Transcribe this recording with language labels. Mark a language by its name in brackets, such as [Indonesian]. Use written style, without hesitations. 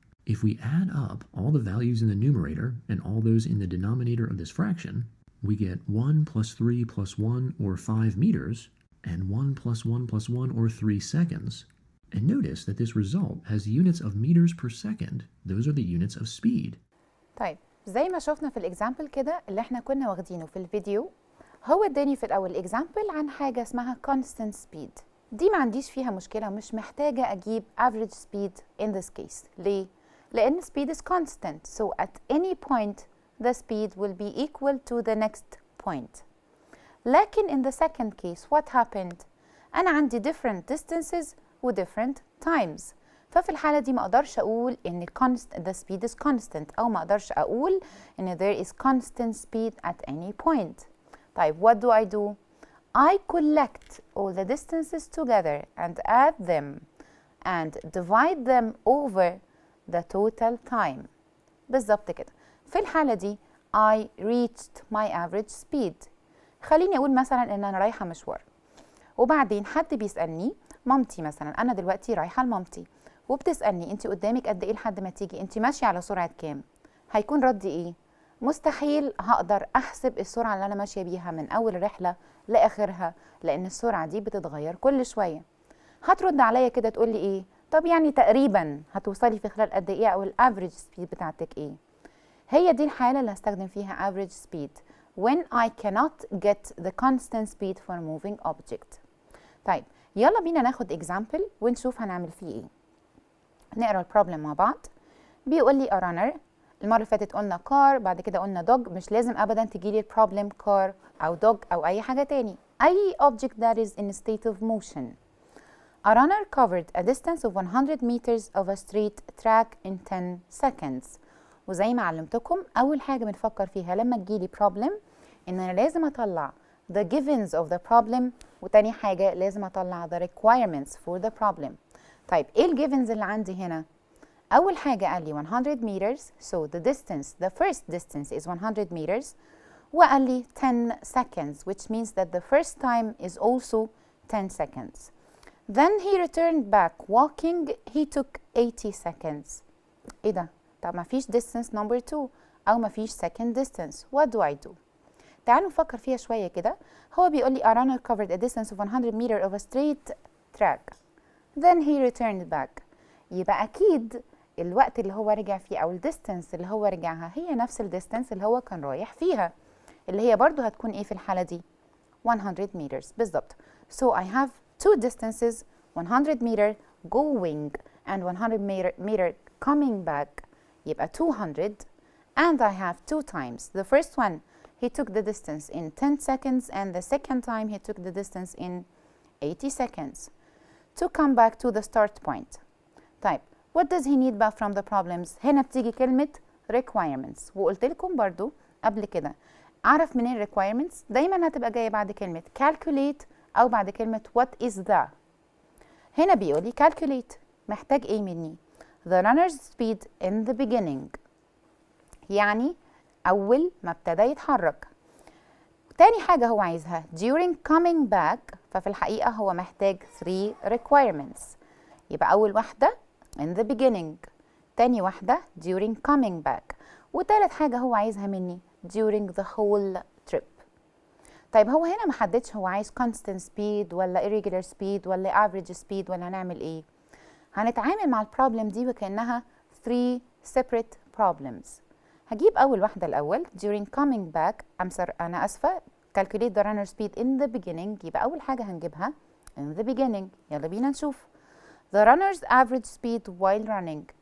[English] If we add up all the values in the numerator and all those in the denominator of this fraction, we get 1 plus 3 plus 1 or 5 meters, and 1 plus 1 plus 1 or 3 seconds. And notice that this result has units of meters per second. Those are the units of speed. [Arabic] طيب زي ما شفنا في الإكزامبل كده اللي احنا كنا واخدينه في الفيديو، هو اداني في الأول إكزامبل عن حاجة اسمها [English] constant speed. [Arabic] دي ما عنديش فيها مشكلة، مش محتاجة أجيب [English] average speed in this case. [Arabic] ليه؟ لأن [English] speed is constant, so at any point the speed will be equal to the next point. [Arabic] لكن [English] in the second case what happened؟ [Arabic] أنا عندي [English] different distances و different times. [Arabic] ففي الحالة دي ما أقدرش أقول إن [English] the speed is constant، [Arabic] أو ما أقدرش أقول إن [English] there is constant speed at any point. [Arabic] طيب [English] what do? I collect all the distances together and add them. and divide them over the total time. [Arabic] بالظبط كده. في الحالة دي [English] I reached my average speed. [Arabic] خليني أقول مثلا إن أنا رايحة مشوار، وبعدين حد بيسألني، مامتي مثلا، أنا دلوقتي رايحة لمامتي وبتسألني أنت قدامك قد إيه لحد ما تيجي؟ أنت ماشية على سرعة كام؟ هيكون ردي إيه؟ مستحيل هقدر أحسب السرعة اللي أنا ماشية بيها من أول رحلة لآخرها، لأن السرعة دي بتتغير كل شوية. هترد عليا كده تقول لي إيه؟ طب يعني تقريبا هتوصلي في خلال قد إيه، أو الافريج سبيد بتاعتك إيه؟ هي دي الحالة اللي هستخدم فيها [English] average speed when I cannot get the constant speed for moving object. [Arabic] طيب يلا بينا ناخد example ونشوف هنعمل فيه إيه. نقرأ البروبلم مع بعض. بيقول لي a runner. المرة اللي فاتت قلنا car، بعد كده قلنا dog. مش لازم أبدا تجيلي البروبلم car أو dog أو أي حاجة تاني، [English] أي object that is in a state of motion. A runner covered a distance of 100 meters of a straight track in 10 seconds. [Arabic] وزي ما علمتكم، أول حاجة بنفكر فيها لما تجيلي problem إن أنا لازم أطلع [English] the givens of the problem، [Arabic] وتاني حاجة لازم أطلع [English] the requirements for the problem. [Arabic] طيب إيه الجيفنز اللي عندي هنا؟ أول حاجة قال لي [English] 100 meters، so the distance, the first distance is 100 meters، [Arabic] وقال لي [English] 10 seconds which means that the first time is also 10 seconds. Then he returned back walking, he took 80 seconds. [Arabic] إيه ده؟ طب ما فيش [English] distance number 2 [Arabic] أو ما فيش [English] second distance. What do I do؟ [Arabic] تعالوا نفكر فيها شوية كده. هو بيقول لي [English] a runner covered a distance of 100 meter of a straight track. Then he returned back. [Arabic] يبقى أكيد الوقت اللي هو رجع فيه أو الديستنس اللي هو رجعها هي نفس الديستنس اللي هو كان رايح فيها، اللي هي برضو هتكون إيه في الحالة دي؟ [English] 100 meters [Arabic] بالظبط. [English] So I have two distances, 100 meter going and 100 meter coming back. [Arabic] يبقى [English] 200, and I have two times. The first one he took the distance in 10 seconds, and the second time he took the distance in 80 seconds to come back to the start point. [Arabic] طيب [English] what does he need back from the problems؟ [Arabic] هنا بتيجي كلمة requirements، وقلت لكم برضو قبل كده أعرف منين requirements؟ دايما هتبقى جاية بعد كلمة calculate أو بعد كلمة [English] what is the. [Arabic] هنا بيقول لي calculate، محتاج إيه مني؟ [English] the runner's speed in the beginning، [Arabic] يعني أول ما ابتدى يتحرك. تاني حاجة هو عايزها [English] during coming back، [Arabic] ففي الحقيقة هو محتاج 3 requirements. يبقى أول واحدة [English] in the beginning، [Arabic] تاني واحدة [English] during coming back، [Arabic] وتالت حاجة هو عايزها مني [English] during the whole trip. [Arabic] طيب هو هنا محددش هو عايز [English] constant speed [Arabic] ولا [English] irregular speed [Arabic] ولا [English] average speed [Arabic] ولا هنعمل ايه؟ هنتعامل مع البروبلم دي وكأنها [English] 3 separate problems. [Arabic] هجيب أول واحدة الأول [English] during coming back، [Arabic] أنا آسفة، [English] calculate the runner speed in the beginning. [Arabic] يبقى أول حاجة هنجيبها [English] in the beginning. [Arabic] يلا بينا نشوف [English] the runner's average speed while running.